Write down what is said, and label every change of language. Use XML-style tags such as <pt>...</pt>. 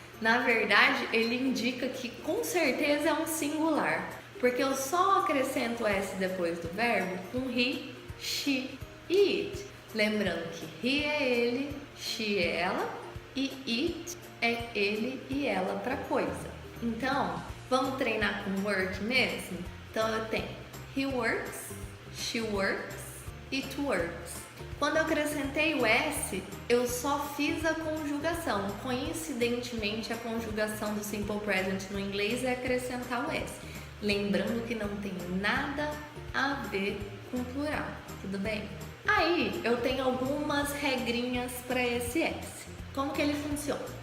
<pt>Na verdade, ele indica que com certeza é um singular, porque eu só acrescento S depois do verbo com he, she e it. Lembrando que he é ele, she é ela e it é ele e ela para coisa. Então, vamos treinar com work mesmo? Então eu tenho</pt> <en>he works, she works, it works.</en> <pt>Quando eu acrescentei o S, eu só fiz a conjugação. Coincidentemente, a conjugação do simple present no inglês é acrescentar o S. Lembrando que não tem nada a ver com plural, tudo bem? Aí eu tenho algumas regrinhas para esse S. Como que ele funciona?</pt>